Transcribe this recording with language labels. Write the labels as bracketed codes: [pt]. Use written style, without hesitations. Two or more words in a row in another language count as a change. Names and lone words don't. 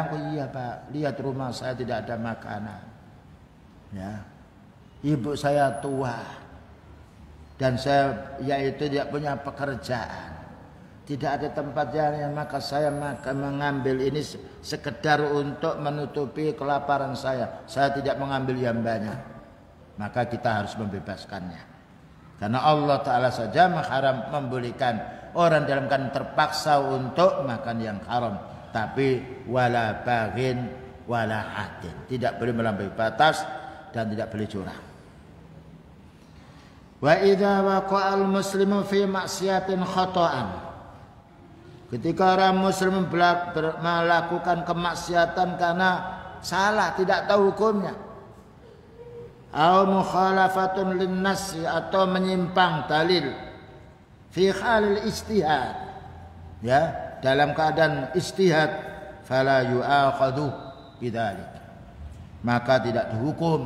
[id] Oh iya Pak, lihat rumah saya tidak ada makanan, ya, ibu saya tua dan saya yaitu tidak punya pekerjaan, tidak ada tempat yang, maka saya mengambil ini sekedar untuk menutupi kelaparan saya. Saya tidak mengambil yang banyak. Maka kita harus membebaskannya. Karena Allah Ta'ala saja mengharam, membolehkan orang dalam keadaan terpaksa untuk makan yang haram. Tapi [ar] ولا باغ ولا عاد, [id] tidak boleh melampaui batas dan tidak boleh curang. [ar] وإذا وقع المسلم في معصية خطأ, [id] ketika orang muslim melakukan kemaksiatan karena salah, tidak tahu hukumnya, [ar] أو مخالفة للناس, [id] atau menyimpang dalil, [ar] في حال الاجتهاد, [id] ya, dalam keadaan ijtihad, [ar] فلا يؤاخذ بذلك, [id] maka tidak dihukum.